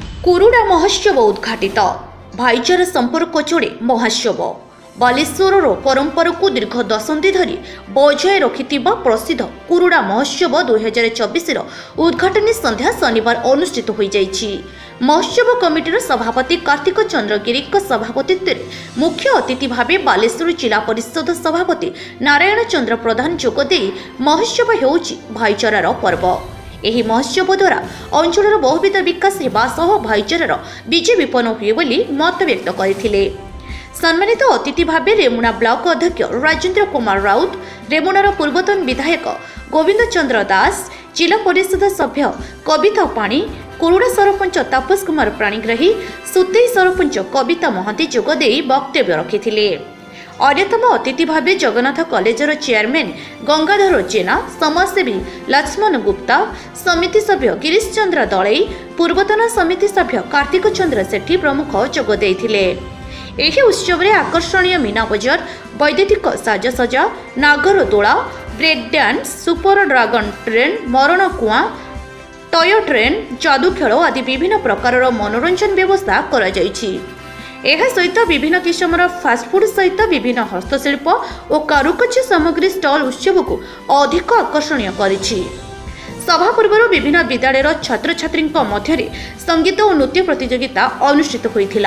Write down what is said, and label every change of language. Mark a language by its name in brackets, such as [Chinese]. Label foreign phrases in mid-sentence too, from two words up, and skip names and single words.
[Odia] କୁରୁଡ଼ା ମହୋତ୍ସବ ଉଦ୍ଘାଟିତ ଭାଇଚାରା ସମ୍ପର୍କ ଯୋଡ଼େ ମହୋତ୍ସବ ବାଲେଶ୍ୱର ପରମ୍ପରା କୁ ଦୀର୍ଘ ଦଶନ୍ଧି ଧରି ବଜାୟ ରଖି ପ୍ରସିଦ୍ଧ କୁରୁଡ଼ା ମହୋତ୍ସବ 2024 ଉଦ୍ଘାଟନୀ ସନ୍ଧ୍ୟା ଶନିବାର ଅନୁଷ୍ଠିତ ହୋଇ ଯାଇଛି। ମହୋତ୍ସବ କମିଟିର ସଭାପତି କାର୍ତ୍ତିକ ଚନ୍ଦ୍ର ଗିରି ସଭାପତିତ୍ୱ ମୁଖ୍ୟ ଅତିଥି ଭାବେ ବାଲେଶ୍ୱର ଜିଲ୍ଲା ପରିଷଦ ସଭାପତି ନାରାୟଣ ଚନ୍ଦ୍ର ପ୍ରଧାନ ଯୋଗଦେ ମହୋତ୍ସବ ହେଉଛି ଭାଇଚାରାର ପର୍ବ। ଏହି ମହୋତ୍ସବ ଦ୍ୱାରା ଅଞ୍ଚଳର ବହୁବିଧ ବିକାଶ ହେବା ସହ ଭାଇଚାରାର ବିଜୟ ବିପନ୍ନ ହୁଏ ବୋଲି ମତ ବ୍ୟକ୍ତ କରିଥିଲେ। ସମ୍ମାନିତ ଅତିଥି ଭାବେ ରେମୁଣା ବ୍ଲକ ଅଧ୍ୟକ୍ଷ ରାଜେନ୍ଦ୍ର କୁମାର ରାଉତ, ରେମୁଣାର ପୂର୍ବତନ ବିଧାୟକ ଗୋବିନ୍ଦ ଚନ୍ଦ୍ର ଦାସ, ଜିଲ୍ଲା ପରିଷଦ ସଭ୍ୟ କବିତା ପାଣି, କୁରୁଡ଼ା ସରପଞ୍ଚ ତାପସ କୁମାର ପ୍ରାଣୀଗ୍ରାହୀ, ସୁତେଇ ସରପଞ୍ଚ କବିତା ମହାନ୍ତି ଯୋଗ ଦେଇ ବକ୍ତବ୍ୟ ରଖିଥିଲେ। ଅନ୍ୟତମ ଅତିଥି ଭାବେ ଜଗନ୍ନାଥ କଲେଜର ଚେୟାରମ୍ୟାନ ଗଙ୍ଗାଧର ଜେନା, ସମାଜସେବୀ ଲକ୍ଷ୍ମଣ ଗୁପ୍ତା, ସମିତି ସଭ୍ୟ ଗିରୀଶ ଚନ୍ଦ୍ର ଦଳେଇ, ପୂର୍ବତନ ସମିତି ସଭ୍ୟ କାର୍ତ୍ତିକ ଚନ୍ଦ୍ର ସେଠୀ ପ୍ରମୁଖ ଯୋଗ ଦେଇଥିଲେ। ଏହି ଉତ୍ସବ ରେ ଆକର୍ଷଣୀୟ ମୀନା ବଜାର, ବୈଦ୍ୟୁତିକ ସାଜସଜ୍ଜା, ନାଗର ଦୋଳା, ବ୍ରେକ ଡାନ୍ସ, ସୁପର ଡ୍ରାଗନ ଟ୍ରେନ, ମରଣ କୂଅ, ଟୟ ଟ୍ରେନ, ଯାଦୁ ଖେଳ ଆଦି ବିଭିନ୍ନ ପ୍ରକାର ମନୋରଞ୍ଜନ ବ୍ୟବସ୍ଥା କରା ଯାଇଛି। ଏହା ସହିତ ବିଭିନ୍ନ କିସମର ଫାଷ୍ଟଫୁଡ୍ ସହିତ ବିଭିନ୍ନ ହସ୍ତଶିଳ୍ପ ଓ କାରୁକାର୍ଯ୍ୟ ସାମଗ୍ରୀ ଷ୍ଟଲ୍ ଉତ୍ସବକୁ ଅଧିକ ଆକର୍ଷଣୀୟ କରିଛି। ସଭା ପୂର୍ବରୁ ବିଭିନ୍ନ ବିଦ୍ୟାଳୟର ଛାତ୍ରଛାତ୍ରୀଙ୍କ ମଧ୍ୟରେ ସଙ୍ଗୀତ ଓ ନୃତ୍ୟ ପ୍ରତିଯୋଗିତା ଅନୁଷ୍ଠିତ ହୋଇଥିଲା।